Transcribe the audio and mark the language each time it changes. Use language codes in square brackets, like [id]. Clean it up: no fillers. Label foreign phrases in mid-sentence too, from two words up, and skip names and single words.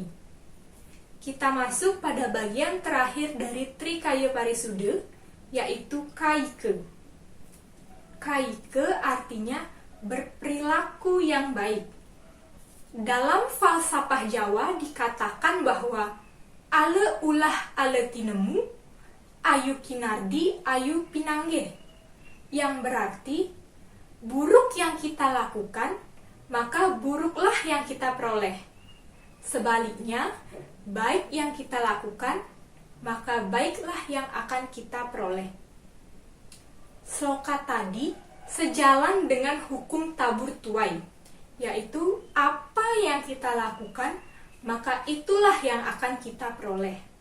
[id] Kita masuk pada bagian terakhir dari Trikaya Parisuda, yaitu Kaike. Kaike artinya berperilaku yang baik. Dalam falsafah Jawa dikatakan bahwa [jv] ale ulah ale tinemu, ayu kinardi ayu pinanggih, [id] yang berarti buruk yang kita lakukan, maka buruklah yang kita peroleh. Sebaliknya, baik yang kita lakukan, maka baiklah yang akan kita peroleh. Sloka tadi sejalan dengan hukum tabur tuai, yaitu apa yang kita lakukan, maka itulah yang akan kita peroleh.